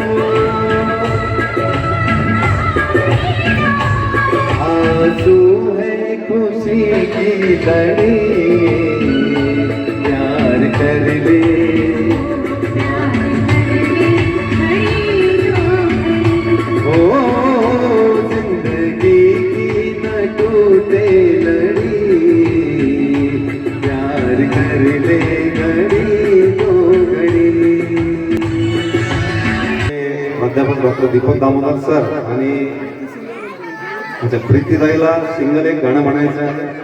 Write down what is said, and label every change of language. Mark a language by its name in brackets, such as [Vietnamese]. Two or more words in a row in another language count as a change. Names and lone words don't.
[Hindi] आंसू है खुशी की लड़ी, प्यार कर ले ओ। जिंदगी की न टूटे लड़ी, प्यार कर ले घड़ी दो घड़ी। [Marathi] प्राध्यापक डॉक्टर दीपक दामोदर सर आणि प्रीतीताईला सिंगल एक गाणं म्हणायचं आहे.